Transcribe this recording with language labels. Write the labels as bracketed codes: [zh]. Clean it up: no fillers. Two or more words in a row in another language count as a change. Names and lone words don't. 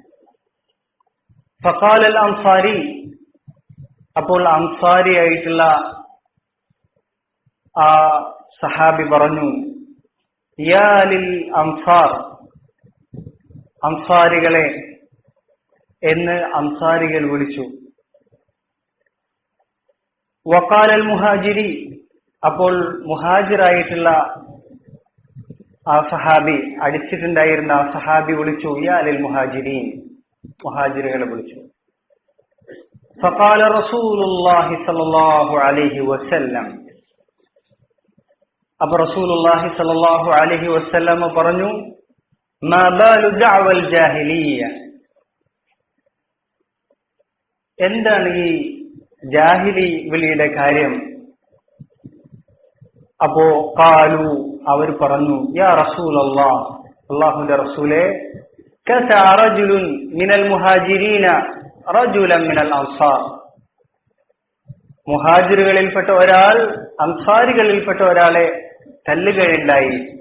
[ar] فقال الأنصاري, [ml] അപ്പോൾ അൻസാരി ആയിട്ടുള്ള ആ സഹാബി പറഞ്ഞു, [ar] يا للأنصار, [ml] അൻസാരികളെ എന്ന് അൻസാരികൾ വിളിച്ചു. [ar] وقال المهاجري, [ml] അപ്പോൾ മുഹാജിറായിട്ടുള്ള ആ സഹാബി, അടിച്ചിട്ടുണ്ടായിരുന്ന ആ സഹാബി വിളിച്ചു, [ar] يا للمهاجرين, [ml] മുഹാജിറുകളെ വിളിച്ചു. [ar] فقال رسول الله صلى الله عليه وسلم, [ml] അപ്പോൾ [ar] رسول الله صلى الله عليه وسلم [ml] പറഞ്ഞു, [ar] ما بال دعوى الجاهلية, [ml] എന്താണ് ഈ ജാഹിലി വിളിയുടെ കാര്യം? അപ്പോ ഖാലു, അവർ പറഞ്ഞു, [ar] يا رسول الله, [ml] അല്ലാഹുവിന്റെ റസൂലേ, [ar] كسع رجل من المهاجرين رجلا من الأنصار, [ml] മുഹാജിറുകളിൽപ്പെട്ട ഒരാൾ അൻസാരികളിൽപ്പെട്ട ഒരാളെ തല്ലുകയുണ്ടായി.